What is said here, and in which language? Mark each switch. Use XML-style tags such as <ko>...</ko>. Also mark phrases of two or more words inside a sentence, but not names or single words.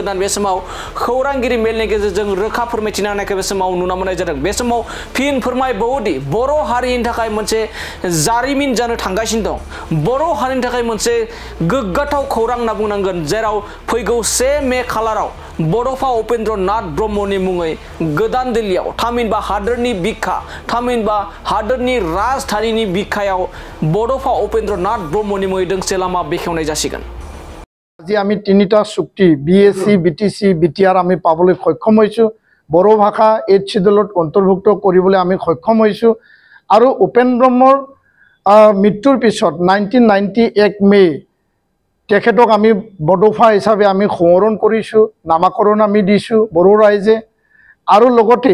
<brx>होननानै बे समाव खौरांगिरि मेलनि गेजेरजों रोखा फोरमायथिना होनायखौ बे समाव नुना मोननाय जादों बे समाव फिन फोरमायबावोदि बर' हारिनि थाखाय मोनसे जारिमिन जानो थांगासिनो दं बर' हारिनि थाखाय मोनसे गोग्गाथाव खौरां होनना बुंनांगोन जेराव फैगौ 1 मे खालाराव बड'फा उपेन्द्र नाथ ब्रह्मनि मुङै गोदान दिल्लीयाव थामहिनबा हादोरनि बिखा थामहिनबा हादोरनि राजधानीनि बिखायाव बड'फा उपेन्द्र नाथ ब्रह्मनि मुङै दोंसे लामा बेखेवनाय जासिगोन</brx> <as>আজি আমি 3টা চুক্তি বিএসসি বিটিসি বিটিআর আমি পাবলৈ সক্ষম হৈছো বড়ো ভাষা 8 শিডিউলত অন্তৰ্ভুক্ত কৰিবলৈ আমি সক্ষম হৈছো আৰু উপেন্দ্ৰ ব্ৰহ্মৰ মৃত্যুৰ পিছত 1991 মে তেখেতক আমি বডোফা হিচাপে আমি সোঁৱৰণ কৰিছো নামকৰণ আমি দিছো বড়ো ৰাইজে আৰু লগতে</as>